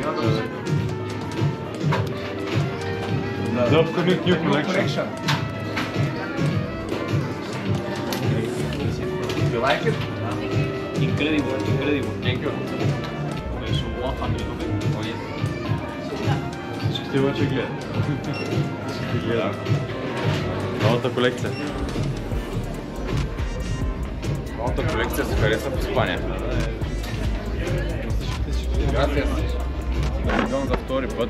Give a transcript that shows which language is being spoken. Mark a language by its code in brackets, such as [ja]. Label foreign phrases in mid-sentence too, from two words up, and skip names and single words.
[en] The upcoming new collection. You like it? Incredible, incredible. Thank you. Okay, so 100 of it. Oh yes. [bg] Всички обаче гледат. Всички гледат. Новата колекция. Новата колекция се харесва в Испания. Gracias. Идвам за втори път.